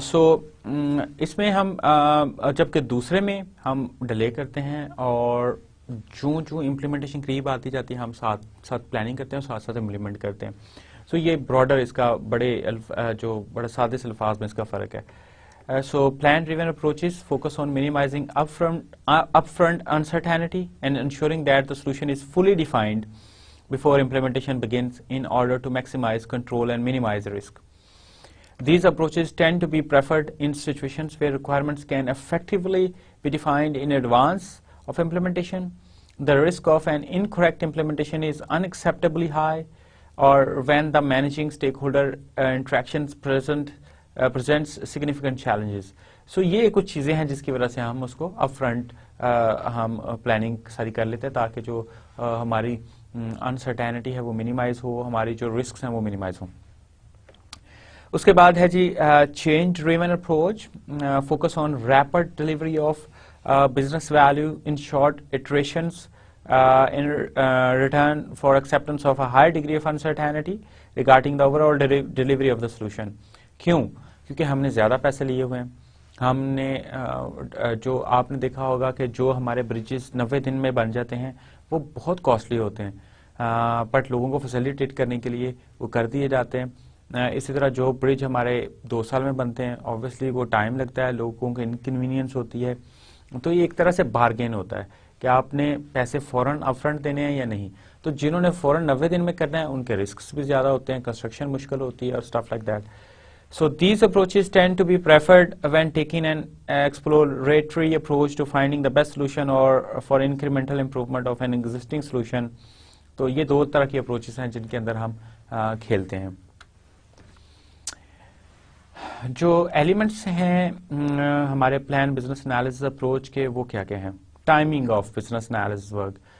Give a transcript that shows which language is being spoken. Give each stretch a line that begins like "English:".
Urdu: سو اس میں ہم جبکہ دوسرے میں ہم ڈیلے کرتے ہیں اور جو امپلیمنٹیشن قریب آتی جاتی ہے ہم ساتھ ساتھ پلاننگ کرتے ہیں اور ساتھ ساتھ امپلیمنٹ کرتے ہیں. سو یہ براڈر اس کا بڑے سادے سے الفاظ میں اس کا فرق ہے.
English: So plan driven approaches focus on minimizing upfront uncertainty and ensuring that the solution is fully defined before implementation begins in order to maximize control and minimize risk. These approaches tend to be preferred in situations where requirements can effectively be defined in advance of implementation, the risk of an incorrect implementation is unacceptably high, or when the managing stakeholder interactions presents significant challenges.
Urdu: So یہ کچھ چیزیں ہیں جس کی وجہ سے ہم اس کو اپ فرنٹ ہم پلاننگ ساری کر لیتے ہیں تاکہ جو ہماری انسرٹینٹی ہے وہ منیمائز ہو, ہماری جو رسکس ہیں وہ منیمائز ہوں. اس کے بعد ہے جی
English: Change driven approach, focus on rapid delivery of business value in short iterations in return for acceptance of a high degree of uncertainty regarding the overall delivery of the solution.
Urdu: کیوں؟ کیونکہ ہم نے زیادہ پیسے لیے ہوئے ہیں. ہم نے جو آپ نے دیکھا ہوگا کہ جو ہمارے بریجز 90 دن میں بن جاتے ہیں وہ بہت کاسٹلی ہوتے ہیں, بٹ لوگوں کو فیسیلیٹیٹ کرنے کے لیے وہ کر دیے جاتے ہیں. اسی طرح جو برج ہمارے 2 سال میں بنتے ہیں obviously وہ ٹائم لگتا ہے, لوگوں کو انکنوینئنس ہوتی ہے. تو یہ ایک طرح سے بارگین ہوتا ہے کہ آپ نے پیسے فوراً اپ فرنٹ دینے ہیں یا نہیں. تو جنہوں نے فوراً 90 دن میں کرنا ہے ان کے رسکس بھی زیادہ ہوتے ہیں, کنسٹرکشن مشکل ہوتی ہے اور
English: Stuff like that. So these approaches tend to be preferred when taking an exploratory approach to finding the best solution or for incremental improvement of an existing solution.
Urdu: تو یہ دو طرح کی اپروچز ہیں جن کے اندر ہم کھیلتے ہیں. جو ایلیمنٹس ہیں ہمارے پلان بزنس انالیسس اپروچ کے وہ کیا کیا ہیں؟
English: Timing of business analysis work.